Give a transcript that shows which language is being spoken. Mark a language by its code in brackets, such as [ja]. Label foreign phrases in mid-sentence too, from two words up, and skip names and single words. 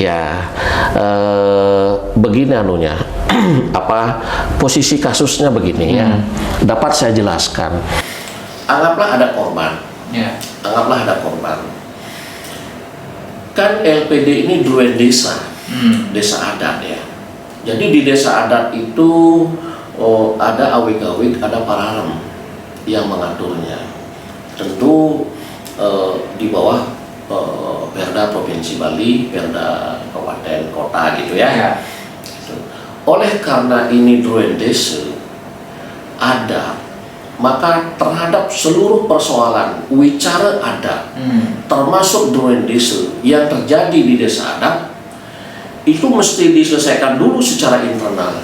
[id] Ya, begini anunya, posisi kasusnya begini ya, dapat saya jelaskan. Anggaplah ada korban, anggaplah ada korban. Kan LPD ini dua desa, desa adat ya. Jadi di desa adat itu ada awik-awik, ada pararem yang mengaturnya. Tentu di bawah Perda Provinsi Bali, Perda Kabupaten Kota gitu ya. oleh karena ini Druendese ada, maka terhadap seluruh persoalan wicara adat, termasuk Druendese yang terjadi di desa adat, itu mesti diselesaikan dulu secara internal.